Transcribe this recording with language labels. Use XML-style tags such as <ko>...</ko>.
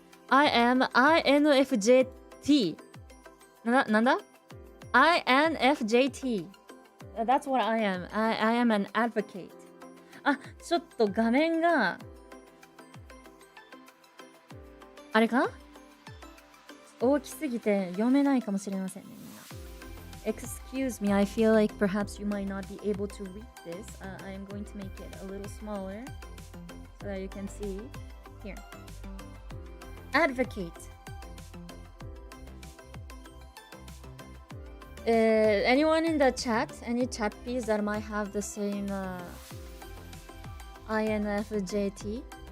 <en>I am INFJT.</en> <ja>Nanda?</ja> <en>INFJT. That's what I am. I am an advocate.</en> <ja>ちょっと画面があれか大きすぎて読めないかもしれませんね、みんな。</ja> <en>Excuse me, I feel like perhaps you might not be able to read this. I am going to make it a little smaller so that you can see. Here. Advocate. Anyone in the chat? Any chatpeas that might have the same INFJT?</en>